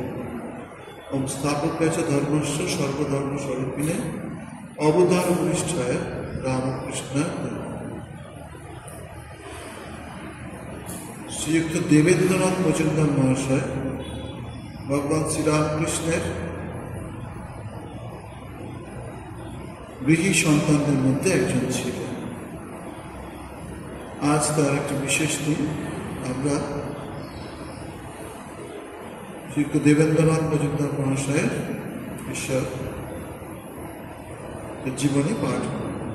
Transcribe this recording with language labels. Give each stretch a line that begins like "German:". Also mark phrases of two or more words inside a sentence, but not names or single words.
Sanskrit: ओम स्थापकाय च धर्मस्य सर्वधर्म स्वरूपिणे अवतार वरिष्ठाय रामकृष्ण।
Bangla: শ্রীযুক্ত দেবেন্দ্রনাথ মজুমদার মহাশয় ভগবান শ্রী রামকৃষ্ণের গৃহী সন্তানদের মধ্যে একজন ছিলেন। আজ তার একটি বিশেষ দিন। আমরা শ্রীযুক্ত দেবেন্দ্রনাথ মজুমদার মহাশয়ের ঈশ্বর জীবনী পাঠ করব।